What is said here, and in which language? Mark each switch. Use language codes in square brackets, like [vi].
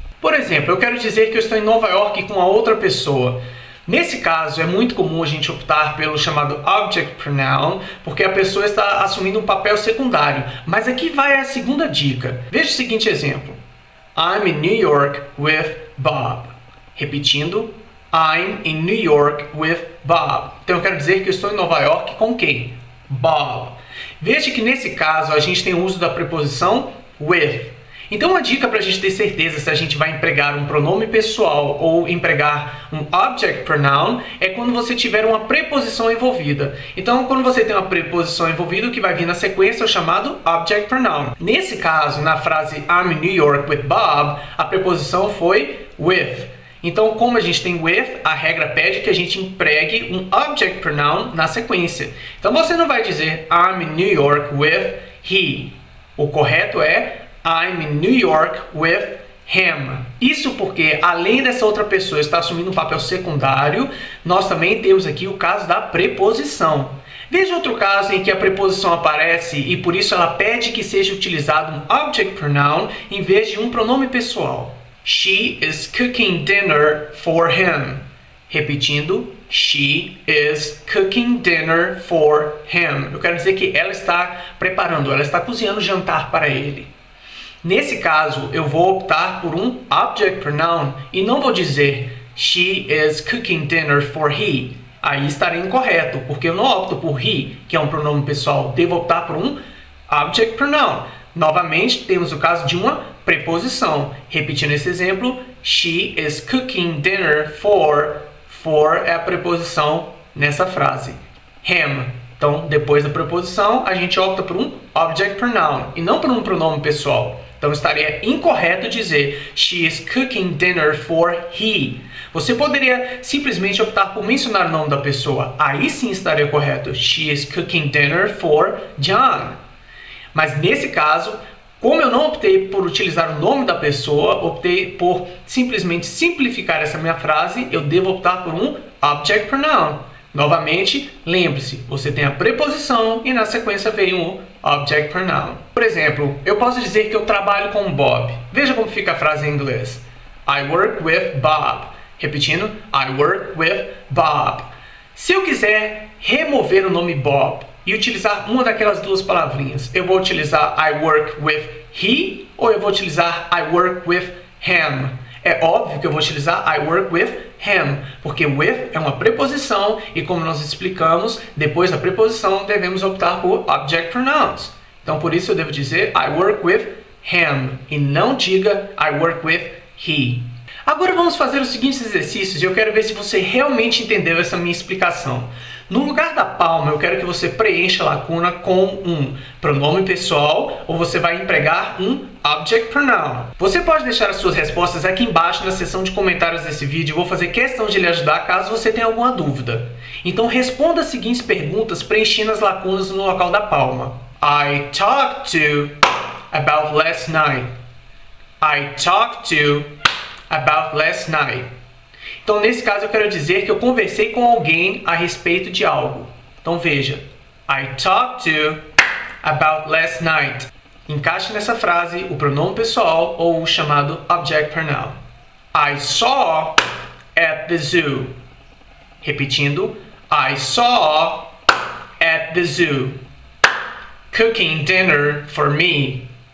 [pt] Por exemplo, eu quero dizer que eu estou em Nova York com a outra pessoa. Nesse caso, é muito comum a gente optar pelo chamado object pronoun, porque a pessoa está assumindo um papel secundário. Mas aqui vai a segunda dica. Veja o seguinte exemplo. [en] I'm in New York with Bob. [pt] Repetindo, [en] I'm in New York with Bob. [pt] Então eu quero dizer que eu estou em Nova York com quem? Bob. Veja que nesse caso a gente tem o uso da preposição with. Então uma dica para a gente ter certeza se a gente vai empregar um pronome pessoal ou empregar um object pronoun é quando você tiver uma preposição envolvida. Então quando você tem uma preposição envolvida, o que vai vir na sequência é o chamado object pronoun. Nesse caso, na frase [en] I'm in New York with Bob, [pt] a preposição foi with. Então, como a gente tem with, a regra pede que a gente empregue um object pronoun na sequência. Então, você não vai dizer [en] I'm in New York with he. [pt] O correto é [en] I'm in New York with him. [pt] Isso porque, além dessa outra pessoa estar assumindo um papel secundário, nós também temos aqui o caso da preposição. Veja outro caso em que a preposição aparece e por isso ela pede que seja utilizado um object pronoun em vez de um pronome pessoal. [en] She is cooking dinner for him. [pt] Repetindo, [en] she is cooking dinner for him. [pt] Eu quero dizer que ela está preparando, ela está cozinhando jantar para ele. Nesse caso, eu vou optar por um object pronoun e não vou dizer [en] she is cooking dinner for he. [pt] Aí estarei incorreto, porque eu não opto por he, que é um pronome pessoal. Devo optar por um object pronoun. Novamente, temos o caso de uma preposição. Repetindo esse exemplo, [en] she is cooking dinner for. [pt] For é a preposição nessa frase. Him. Então, depois da preposição, a gente opta por um object pronoun e não por um pronome pessoal. Então, estaria incorreto dizer [en] she is cooking dinner for he. [pt] Você poderia simplesmente optar por mencionar o nome da pessoa. Aí sim estaria correto. [en] She is cooking dinner for John. [pt] Mas nesse caso, como eu não optei por utilizar o nome da pessoa, optei por simplesmente simplificar essa minha frase, eu devo optar por um object pronoun. Novamente, lembre-se, você tem a preposição e na sequência vem o object pronoun. Por exemplo, eu posso dizer que eu trabalho com Bob. Veja como fica a frase em inglês. [en] I work with Bob. [pt] Repetindo, [en] I work with Bob. [pt] Se eu quiser remover o nome Bob e utilizar uma daquelas duas palavrinhas, eu vou utilizar [en] I work with he [pt] ou eu vou utilizar [en] I work with him? [pt] É óbvio que eu vou utilizar [en] I work with him, [pt] porque with é uma preposição e como nós explicamos, depois da preposição devemos optar por object pronouns. Então por isso eu devo dizer [en] I work with him [pt] e não diga [en] I work with he. [pt] Agora vamos fazer os seguintes exercícios e eu quero ver se você realmente entendeu essa minha explicação. No lugar da palma, eu quero que você preencha a lacuna com um pronome pessoal ou você vai empregar um object pronoun. Você pode deixar as suas respostas aqui embaixo na seção de comentários desse vídeo. Eu vou fazer questão de lhe ajudar caso você tenha alguma dúvida. Então responda as seguintes perguntas preenchendo as lacunas no local da palma. [en] I talked to about last night. I talked to about last night. [pt] Então, nesse caso, eu quero dizer que eu conversei com alguém a respeito de algo. Então, veja. [en] I talked to about last night. [pt] Encaixe nessa frase o pronome pessoal ou o chamado object pronoun. [en] I saw at the zoo. [pt] Repetindo. [en] I saw at the zoo. Cooking dinner for me.